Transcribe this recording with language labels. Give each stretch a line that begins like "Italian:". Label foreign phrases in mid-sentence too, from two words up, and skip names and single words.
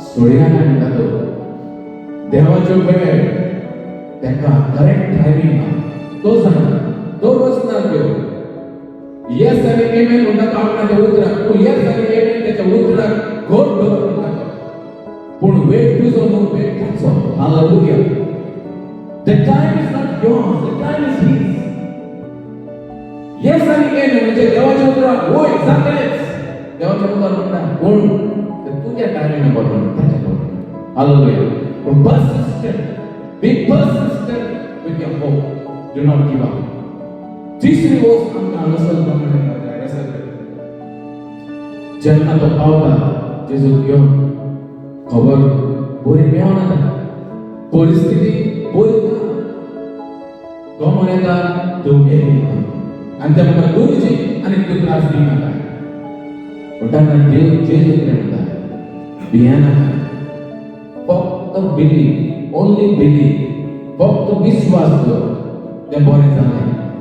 Konkani: सोडिनाका म्हणटा तो देवाच्यो वेळ तेका करेक्ट टायमिंग तो सांगता तो वचना घेवन येस आनी एमेन म्हणटा तो आपणाच्या उतराक पूण येस आनी एमेन त्याच्या उतराक घोट दवर म्हणटा पूण वेट तुजो न्हू वेट ताचो हालेलुया
English: the time is not yours the time is his
Konkani: येस आनी एमेन म्हणजे देवाच्या उतराक होय जातलेच देवाच्या उतराक म्हणटा पूण तुझ्या टायमिंगाक बरोबर ताच्या बरोबर हालेलुया पण
English: persistent be persistent with your hope do not give up
Konkani: तिसरी गोष्ट आमकां हांगासर प्रमाणे जाय जेन्ना तो पावता जेजूक घेवन खबर बरी मेळना ताका परिस्थिती बरी ना तो म्हणटा तूं मेली आनी ते म्हाका गुरुजी आनी तूं त्रास दिनाका पूण तेन्ना देव जेजू कितें म्हणटा भियेनाका फक्त
English: believe only believe
Konkani: फक्त विश्वास कर तें बरें जालें